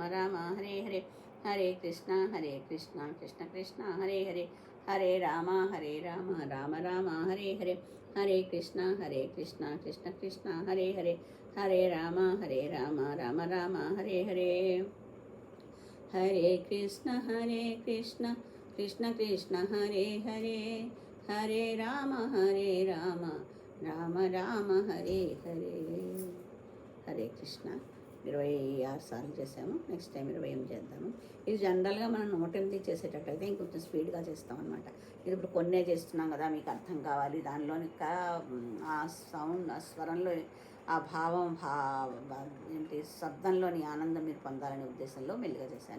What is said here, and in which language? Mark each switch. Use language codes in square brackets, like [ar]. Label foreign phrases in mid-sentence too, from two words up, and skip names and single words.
[sa] రామ హరే హరే, హరే కృష్ణ కృష్ణ కృష్ణ హరే హరే, హరే రామ రామ రామ హరే హరే, హరే కృష్ణ కృష్ణ కృష్ణ హరే హరే, హరే రామ రామ రామ హరే హరే, హరే కృష్ణ కృష్ణ కృష్ణ హరే హరే, హరే రామ రామ రామ హరే హరే. [te] హరే కృష్ణ 26 సార్లు చేసాము. [en] next time [te] 28 చేద్దాము. ఇది జనరల్గా మనం 108 చేసేటట్టయితే ఇంకొంచెం స్పీడ్గా చేస్తాం అనమాట. ఇది ఇప్పుడు కొన్నే చేస్తున్నాం కదా, మీకు అర్థం కావాలి, దానిలోని ఆ సౌండ్, ఆ స్వరంలో ఆ భావం, ఏంటి శబ్దంలోని ఆనందం మీరు పొందాలనే ఉద్దేశంలో మెల్లిగా చేశాను.